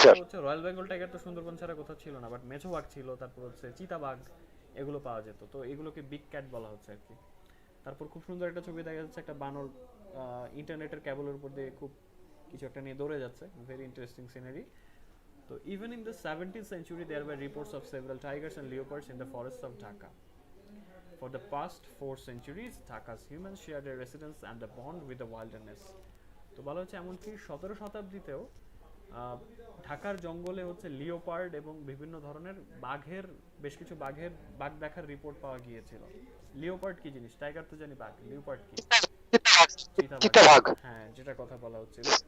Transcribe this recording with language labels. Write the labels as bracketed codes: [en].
[bn] Sir. তো হচ্ছে royal Bengal tiger তো সুন্দরবন ছাড়া কোথাও ছিল না, বাট মেছো বাঘ ছিল, তারপর হচ্ছে চিতাবাঘ, এগুলো পাওয়া যেত। তো এগুলোকে বিগ ক্যাট বলা হচ্ছে আর কি। তারপর খুব সুন্দর একটা ছবি দেখা যাচ্ছে, একটা বানর ইন্টারনেটের ক্যাবলের উপর দিয়ে খুব কিছু একটা নিয়ে দৌড়ে যাচ্ছে, very interesting scenery. [en] So even in the 17th century, there were reports of several tigers and leopards in the forests of Dhaka. For the past 4 centuries, Dhaka's humans shared their residence and the bond with the wilderness. [bn] তো বলা হচ্ছে এমনকি 17 শতাব্দীতেও ঢাকার জঙ্গলে হচ্ছে leopard এবং বিভিন্ন ধরনের বাঘের, বেশ কিছু বাঘ দেখার রিপোর্ট পাওয়া গিয়েছিল। লিওপার্ড কি জিনিস? টাইগার তো জানি, বাঘ, লিওপার্ড কি? চিতাবাঘ। চিতাবাঘ। হ্যাঁ, যেটা কথা বলা হচ্ছিল।